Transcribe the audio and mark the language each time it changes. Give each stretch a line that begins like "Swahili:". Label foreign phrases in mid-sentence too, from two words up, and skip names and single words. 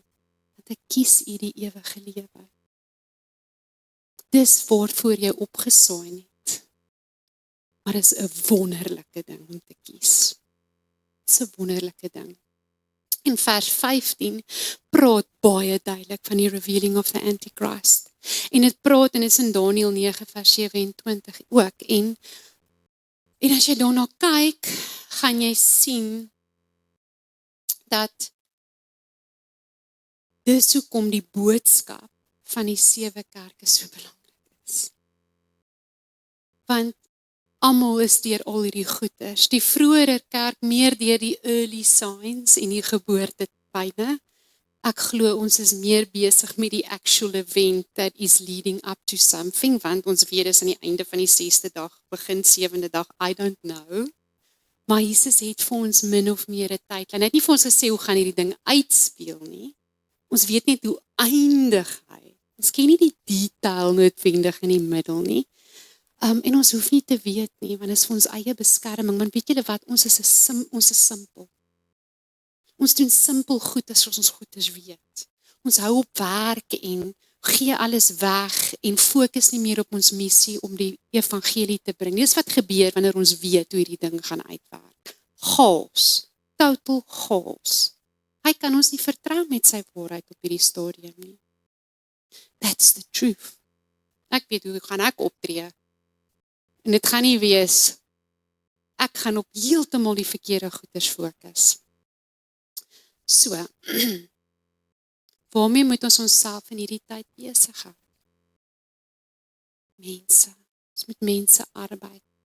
Afrikaans: Want ek kies U die ewige lewe. Dis waarvoor jy opgesaai het. Maar is 'n wonderlike ding om te kies. Dis 'n wonderlike ding. In vers 15 praat baie duidelik van die
English: revealing of the Antichrist.
Afrikaans: En dit praat, en is in Daniël 9 vers 27 ook. En as jy daarna kyk, gaan jy sien dat dis hoekom die boodskap van die 7 kerke so belangrik is. Want almal is deur al hierdie goeders. Die vroeëre kerk meer deur die
English: early signs
Afrikaans: en die geboortepyne. Ek glo ons is meer besig met die
English: actual event that is leading up to something,
Afrikaans: want ons weet is aan die einde van die 6de dag, begin 7de dag,
English: I don't know.
Afrikaans: Maar Jesus het vir ons min of meer 'n tydlyn. Hy het nie vir ons gesê hoe gaan hierdie ding uitspeel nie. Ons weet net hoe eindig hy. Ons ken nie die detail noodwendig in die middel nie. En ons hoef nie te weet nie, want dit is vir ons eie beskerming. Want weet julle wat, ons is simpel. Ons doen simpel goed as ons goeders weet. Ons hou op werk en gee alles weg en fokus nie meer op ons missie om die evangelie te bring. Dis wat gebeur wanneer ons weet hoe hierdie ding gaan uitwerk.
English: Chaos, total chaos.
Afrikaans: Hy kan ons nie vertrou met sy waarheid op hierdie stadium nie.
English: That's the truth.
Afrikaans: Ek weet hoe gaan ek optree. En dit gaan nie wees, ek gaan op heeltemal die verkeerde goeders fokus. So, waarmee moet ons onsself in hierdie tyd besig hou? Mense, ons moet mense arbeid.